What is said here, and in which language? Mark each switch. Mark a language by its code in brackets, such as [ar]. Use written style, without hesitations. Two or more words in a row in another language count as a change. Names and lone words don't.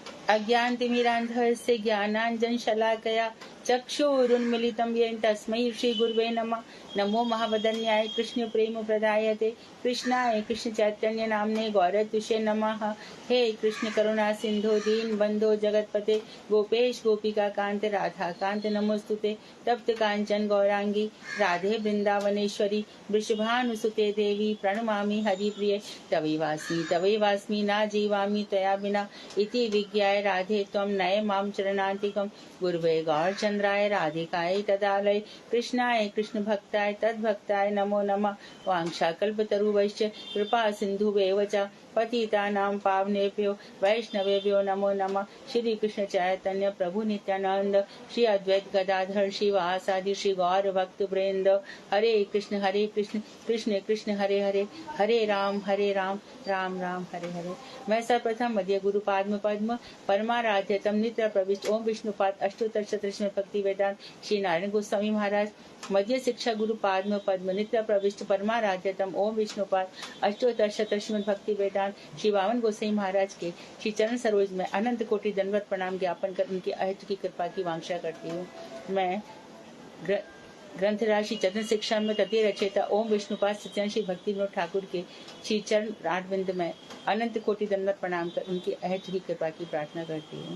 [sa] अज्ञानतिमिरान्धस्य ज्ञानाञ्जनशलाकया चक्षुरुन्मीलितं येन तस्मै श्रीगुरुवे नमः। नमो महावदन्याय कृष्ण प्रेम प्रदायते कृष्णाय कृष्ण चैतन्य नामने गौरतुषे नमः। हे कृष्ण करुणा सिंधु दीन बंधो जगतपते गोपेश गोपिका कांत राधा कांत नमोस्तुते। तप्त कांचन गौरांगी राधे वृंदावनेश्वरी वृषभानुसुते देवी प्रणमामि हरिप्रिये। तवै वास्मि न जीवामि त्वया विना इति विज्ञाय राधे त्वं नय मां चरणान्तिकं। गुरुवे गौरचंद्राय राधिकाय तदालय कृष्णाय कृष्ण भक्ताय तद्भक्ताय नमो नमः। वाञ्छाकल्पतरुवैश्च कृपा सिन्धुवेव च पतितानां पावनेभ्यो वैष्णवेभ्यो नमो नमः। श्री कृष्ण चैतन्य प्रभु नित्यानंद श्री अद्वैत गदाधर श्रीवासादि श्री गौर भक्त वृंद। हरे कृष्ण कृष्ण कृष्ण हरे हरे हरे राम राम राम हरे हरे। [hi] मैं सर्वप्रथम मध्य गुरु पद्म परमाराध्यतम नित्य प्रविष्ट ओम विष्णुपाद अष्टोत्तर शतदशम भक्ति वेदांत श्री नारायण गोस्वामी महाराज मध्य शिक्षा गुरु पद्म नित्य प्रविष्ट परमाराध्यतम ओम विष्णुपाद अष्टोत्तर शतदशम भक्ति वेदांत श्री वामन गोसाई महाराज के श्री चरण सरोज में अनंत कोटि दंडवत प्रणाम ज्ञापन कर उनकी अहित की कृपा की वांछा करती हूँ। मैं ग्रंथ राशि चरण शिक्षा में तृतीय रचयिता ओम विष्णुपाद सत्यन श्री भक्ति विनोद ठाकुर के श्री चरण राजविंद में अनंत कोटि दंडवत प्रणाम कर उनकी अहित की कृपा की प्रार्थना करती हूँ।